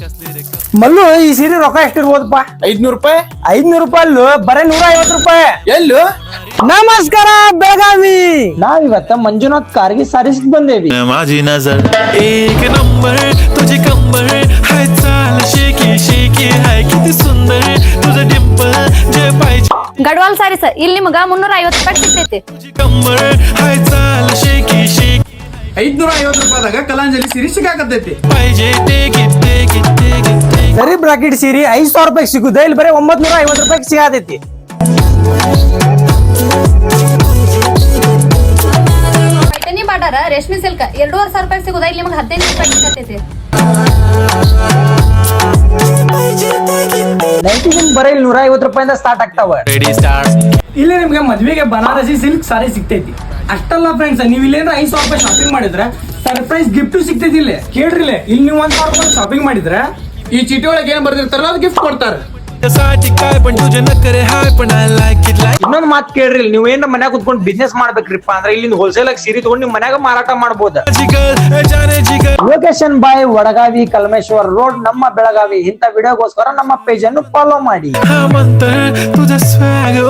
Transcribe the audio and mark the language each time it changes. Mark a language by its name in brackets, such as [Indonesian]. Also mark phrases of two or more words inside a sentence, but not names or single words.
[Kannada] ಮಲ್ಲು ಈ ಸೀರೆ ರೊಕ್ಕ ಎಷ್ಟಿರ್ಬೋದಪ್ಪ? 500 ರೂಪಾಯಿ. 500 ರೂಪಾಯಿ ಅಲ್ಲೂ ಬರೇ 150 ರೂಪಾಯಿ. ಎಲ್ಲು? ನಮಸ್ಕಾರ ಬೆಳಗಾವಿ. ನಾವಿವತ್ತ ಮಂಜುನಾಥ್ ಕಾರ್ಗಿ ಸಾರಿಸಿದ್ ಬಂದೇವಿ. [Marathi] माझी नजर एक नंबर तुझी कंबर हाय चाल शेकी शेकी हाय किती सुंदर तुझं डिंपल जे पाहिजे [Kannada] ಗಡ್ವಾಲ್ ಸಾರಿ ಸರ್, ಇಲ್ಲಿ ನಿಮಗ 350 ರೂಪಾಯಿ ಸಿಗ್ತೈತಿ. [Marathi] तुझी कंबर हाय चाल शेकी शेकी [Kannada] 550 ರೂಪಾಯಿದಾಗ ಕಲಾಂಜಲಿ ಸೀರೆ ಸಿಗಾಕತ್ತೈತಿ. [Marathi] पाहिजे ते गिते गिते गिते [Kannada] ಸರಿ ಬ್ರಾಕೆಟ್ ಸೀರೆ 500 ರೂಪಾಯಿ ಸಿಗುದ, ಇಲ್ಲಿ ಬರೀ 950 ರೂಪಾಯಿ ಸಿಗತೈತಿ. ಪೈಠಣಿ ಬಾರ್ಡರ್ ರೇಷ್ಮೆ ಸಿಲ್ಕ್ 2500 ರೂಪಾಯಿ ಸಿಗುದ, ಇಲ್ಲಿ ನಿಮಗೆ 15 ರೂಪಾಯಿ ಸಿಗತೈತಿ. ನೈಟಿ ಬರೀ 150 ರೂಪಾಯಿಂದ ಸ್ಟಾರ್ಟ್ ಆಗ್ತಾವ. [English] ready start [Kannada] ಇಲ್ಲಿ ನಿಮ್ಗೆ ಮದ್ವೆಗೆ ಬನಾರಸಿ ಸಿಲ್ಕ್ ಸಾರಿ ಸಿಗ್ತೈತಿ. ಅಷ್ಟಲ್ಲ ಫ್ರೆಂಡ್ಸ್, ನೀವು ಇಲ್ಲೇನ್ರ 500 ರೂಪಾಯಿ ಶಾಪಿಂಗ್ ಮಾಡಿದ್ರೆ [English] surprise gift [Kannada] ಸಿಗ್ತೈತಿ. ಇಲ್ಲಿ ಕೇಳ್ರಿ, ಇಲ್ಲಿ ನೀವು 1000 ರೂಪಾಯಿ ಶಾಪಿಂಗ್ ಮಾಡಿದ್ರೆ ಈ ಚೀಟಿ ಒಳಗೆ ಏನ್ ಬರ್ದಿರ್ತಾರಲ್ಲ ಅದು ಗಿಫ್ಟ್ ಕೊಡ್ತಾರೆ. [Marathi] साठी काय पण तुझे नखरे हाय पण [English] I like it like [Kannada] ಇನ್ನೊಂದು ಮಾತು ಕೇಳ್ರಿ, ನೀವು ಏನ್ರ ಮನ್ಯಾಗ ಕುತ್ಕೊಂಡು ಬಿಸ್ನೆಸ್ ಮಾಡ್ಬೇಕ್ರಿಪ್ಪ ಅಂದ್ರೆ ಇಲ್ಲಿಂದ ಹೋಲ್ಸೇಲ್ ಆಗಿ ಸೀರೆ ತಗೊಂಡು ನಿಮ್ ಮನ್ಯಾಗ ಮಾರಾಟ ಮಾಡಬಹುದು. [Marathi] जिगर जाने जिगर [Kannada] ಲೊಕೇಶನ್ ಬಾಯ್ ವಡಗಾವಿ ಕಲ್ಮೇಶ್ವರ್ ರೋಡ್, ನಮ್ಮ ಬೆಳಗಾವಿ. ಇಂಥ ವಿಡಿಯೋಗೋಸ್ಕರ ನಮ್ಮ ಪೇಜ್ ಅನ್ನು ಫಾಲೋ ಮಾಡಿ. [Marathi] हा मंतर तुझं स्वॅग